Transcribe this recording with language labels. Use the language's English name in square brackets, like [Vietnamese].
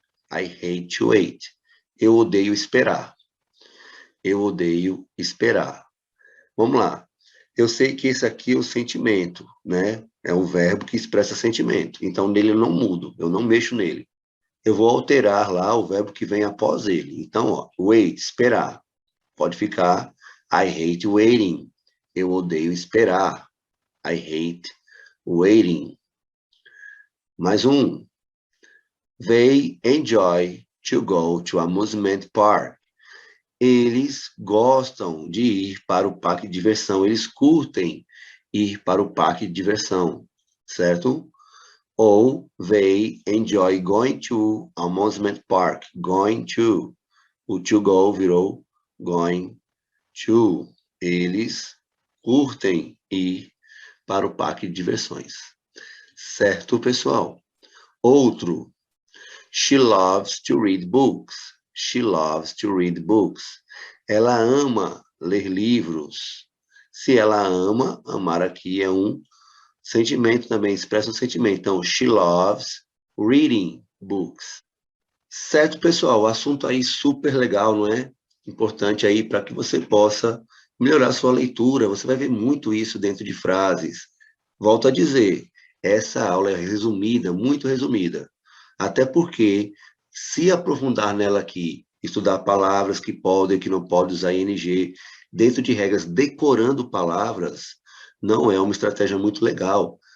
[English] I hate to wait. [Portuguese] Eu odeio esperar. Eu odeio esperar. Vamos lá. Eu sei que esse aqui é o sentimento, né? É um verbo que expressa sentimento. Então, nele eu não mudo, eu não mexo nele. Eu vou alterar lá o verbo que vem após ele. Então, ó, wait, esperar. Pode ficar [English] I hate waiting. [Portuguese] Eu odeio esperar. [English] I hate waiting. [Portuguese] Mais um. [English] They enjoy to go to amusement park. [Portuguese] Eles gostam de ir para o parque de diversão. Eles curtem ir para o parque de diversão, certo? [English] Ou they enjoy going to amusement park. Going to. O to go virou going to. [Portuguese] Eles curtem ir para o parque de diversões. Certo, pessoal? Outro. [English] She loves to read books. She loves to read books. [Portuguese] Ela ama ler livros. Se ela ama, amar aqui é um sentimento também, expressa um sentimento. [English] Então, she loves reading books. [Portuguese] Certo, pessoal? O assunto aí super legal, não é? Importante aí para que você possa melhorar sua leitura. Você vai ver muito isso dentro de frases. Volto a dizer, essa aula é resumida, muito resumida. Até porque, se aprofundar nela aqui, estudar palavras que podem e que não podem usar ing, dentro de regras, decorando palavras, não é uma estratégia muito legal.